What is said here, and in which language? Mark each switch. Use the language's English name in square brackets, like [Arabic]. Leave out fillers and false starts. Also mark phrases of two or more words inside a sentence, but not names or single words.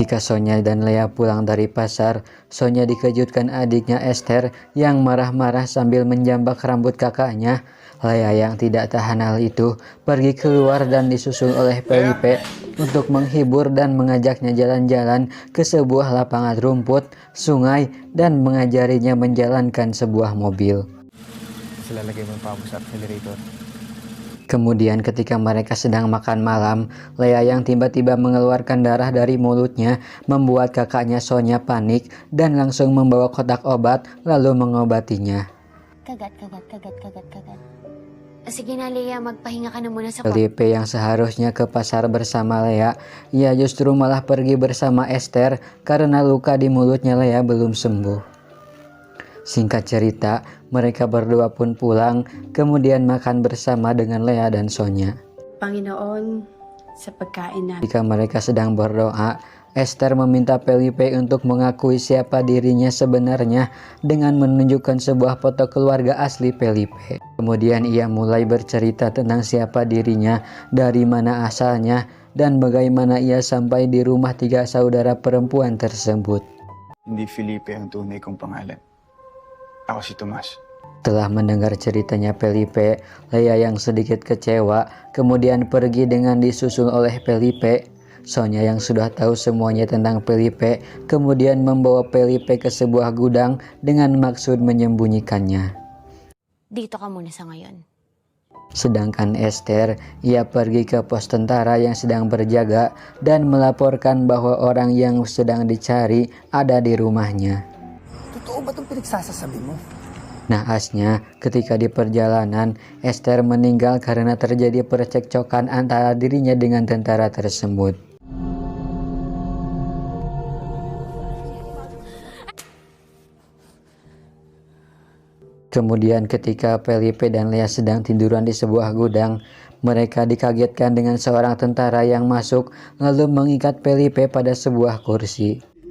[Indonesian] Ketika Sonya dan Lea pulang dari pasar, Sonya dikejutkan adiknya Esther yang marah-marah sambil menjambak rambut kakaknya. Lea yang tidak tahan hal itu pergi keluar dan disusul oleh Felipe untuk menghibur dan mengajaknya jalan-jalan ke sebuah lapangan rumput, sungai, dan mengajarinya menjalankan sebuah mobil. [Filipino] Lalagay mo pa sa accelerator. [Indonesian] Kemudian ketika mereka sedang makan malam, Lea yang tiba-tiba mengeluarkan darah dari mulutnya membuat kakaknya Sonya panik dan langsung membawa kotak obat lalu mengobatinya. [Filipino] Kagat. Sige na, Lea, magpahinga ka na muna sa kwarto. [Indonesian] Felipe yang seharusnya ke pasar bersama Lea, ia justru malah pergi bersama Esther karena luka di mulutnya Lea belum sembuh. Singkat cerita, mereka berdua pun pulang, kemudian makan bersama dengan Lea dan Sonya. [Filipino] Panginoon, sa pagkain namin. [Indonesian] Ketika mereka sedang berdoa, Esther meminta Felipe untuk mengakui siapa dirinya sebenarnya dengan menunjukkan sebuah foto keluarga asli Felipe. Kemudian ia mulai bercerita tentang siapa dirinya, dari mana asalnya, dan bagaimana ia sampai di rumah 3 saudara perempuan tersebut. [Filipino] Hindi Felipe ang tunay kong pangalan. Ako si Tomas. [Indonesian] Setelah mendengar ceritanya Felipe, Lea yang sedikit kecewa kemudian pergi dengan disusul oleh Felipe. Sonya yang sudah tahu semuanya tentang Felipe kemudian membawa Felipe ke sebuah gudang dengan maksud menyembunyikannya. [Filipino] Dito ka muna sa ngayon. [Indonesian] Sedangkan Esther, ia pergi ke pos tentara yang sedang berjaga dan melaporkan bahwa orang yang sedang dicari ada di rumahnya. [Filipino] Totoo ba itong pinagsasasabi mo? [Indonesian] Naasnya, ketika di perjalanan, Esther meninggal karena terjadi percekcokan antara dirinya dengan tentara tersebut. Kemudian ketika Felipe dan Lea sedang tiduran di sebuah gudang, mereka dikagetkan dengan seorang tentara yang masuk lalu mengikat Felipe pada sebuah kursi.